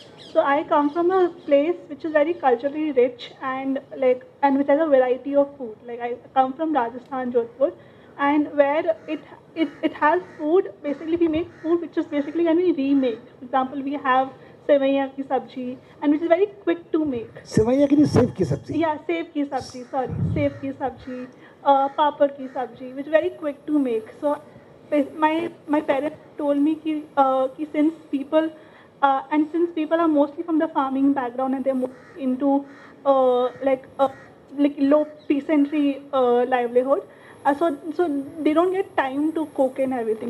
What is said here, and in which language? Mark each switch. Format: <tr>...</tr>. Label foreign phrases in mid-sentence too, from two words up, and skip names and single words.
<en>So I come from a place which is very culturally rich and which has a variety of food. Like I come from Rajasthan, Jodhpur, and where it has food. Basically, we make food which is basically can be remade. For example, we have</en> <hi>सेवैया की सब्जी,</hi> <en>and which is very quick to make.</en> <hi>सेवैया की सेव की सब्ज़ी.</hi> <en>Yeah,</en> <hi>सेव की सब्जी, पापड़ की सब्जी,</hi> <en>which is very quick to make. So my parents told me ki since people are mostly from the farming background and they're more into low peasantry livelihood. So they don't get time to cook and everything.</en>